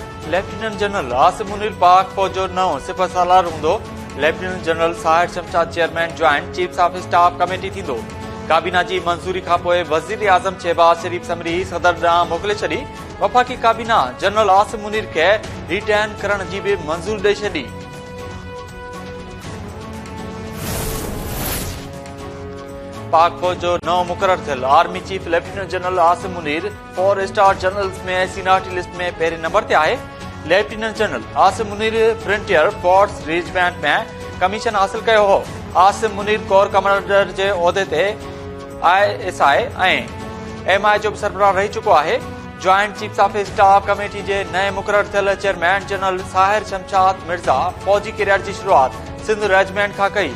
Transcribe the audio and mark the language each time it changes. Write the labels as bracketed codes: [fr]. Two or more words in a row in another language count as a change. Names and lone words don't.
[sd] लेफ्टिनेंट जनरल आसिम मुनीर पाक फौज जो नओं सिपह सालार हूंदो। लेफ्टिनेंट जनरल साहिर शमशाद चेयरमैन ज्वाइंट चीफ्स ऑफ स्टाफ कमेटी थींदो। काबीना जी मंजूरी खां पोइ वज़ीर आज़म शहबाज शरीफ समरी सदर ॾांहुं मोकिले छॾी। वफ़ाक़ी काबीना जनरल आसिम मुनीर खे रिटेन करण जी बि मंज़ूरी ॾेई छॾी। पाक फौज जो नओं मुक़रर थियल [en] army chief [sd] लेफ्टिनेंट जनरल आसिम मुनीर 4 [en] star generals [sd] में [en] seniority list [sd] में पहिरें नंबर ते आहे। लेफ्टिनेंट जनरल आसिम मुनीर फ्रंटियर फोर्स रेजिमेंट में कमीशन हासिल कयो हो। आसिम मुनीर [en] corps commander [sd] जे उहिदे ते ISI ऐं MI जो बि सरबराह रही चुको आहे। ज्वाइंट चीफ्स ऑफ स्टाफ कमेटी जे नए मुक़रर थियल चेयरमैन जनरल साहिर शमशाद मिर्ज़ा फौजी कैरियर जी शुरूआत सिंध रेजिमेंट खां कई।